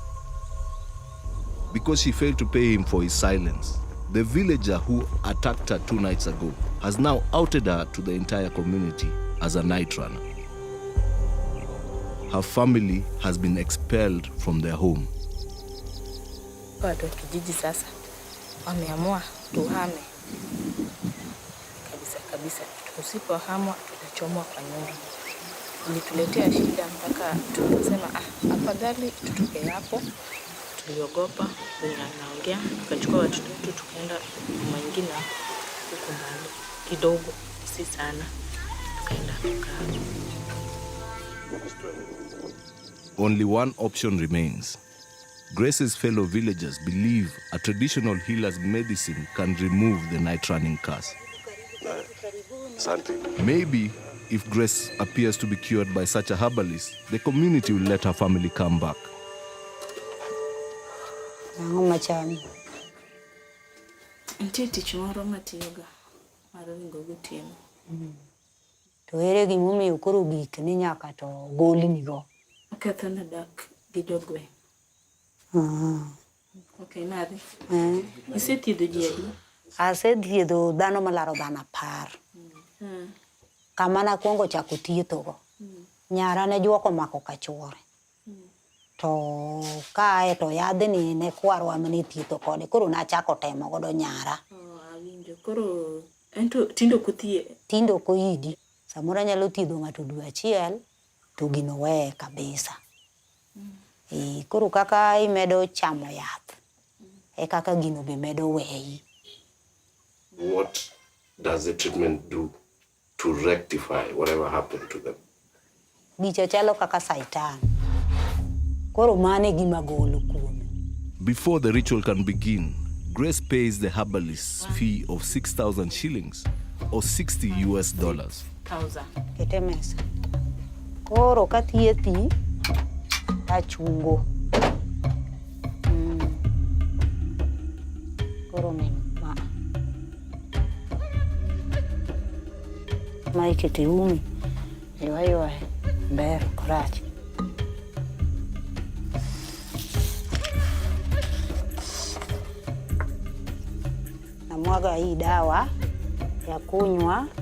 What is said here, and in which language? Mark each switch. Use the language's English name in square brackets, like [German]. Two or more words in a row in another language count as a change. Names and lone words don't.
[English] Because she failed to pay him for his silence, the villager who attacked her 2 nights ago has now outed her to the entire community as a night runner. Her family has been expelled from their home. [Swahili] Watu wa kijiji sasa wameamua tuhame kabisa. Tusipohamwa tutachomwa kwa nyumba. Ilituletea shida mpaka tukasema afadhali tutoke hapo. Tuliogopa naongea, tukachukua watoto wetu tukaenda mwingine huko mbali kidogo, si sana, tukaenda kukaa. [English] Only one option remains. Grace's fellow villagers believe a traditional healer's medicine can remove the night running curse. Maybe if Grace appears to be cured by such a herbalist, the community will let her family come back. [Luo (Kenya and Tanzania)] To ere gimomiyo koro gik ni nyaka to golni go. Okethona dak gi jogwe. Okay, nade? Isethiedho ji adi? Asethiedho dhano malaro dhano 10. Kama nakwongo chako thiethogo. Nyara ne juoko mako kachuore. To kae to yadhni ne kwarwa mane thietho kode, koro nachako temo godo nyara. Awinjo, koro ento tindo kuthie? Tindo koidi. Samoro nyalo thiedho ng'ato dwe achiel, to gino weye kabisa. Koro kaka imedo chamo yath, kaka gino be medo weyi. [English] What does the treatment do to rectify whatever happened to them? [Luo (Kenya and Tanzania)] Gicho chalo kaka saitan. Koro mane gima golo kuome. [English] Before the ritual can begin, Grace pays the herbalist's fee of 6,000 shillings or $60 US. 1,000. [Luo (Kenya and Tanzania)] Kete mesa. Koro kathiedhi achungo. Koro ni ma ikete umi. Ywa ber korach. [Swahili] Namwaga hii dawa ya kunywa.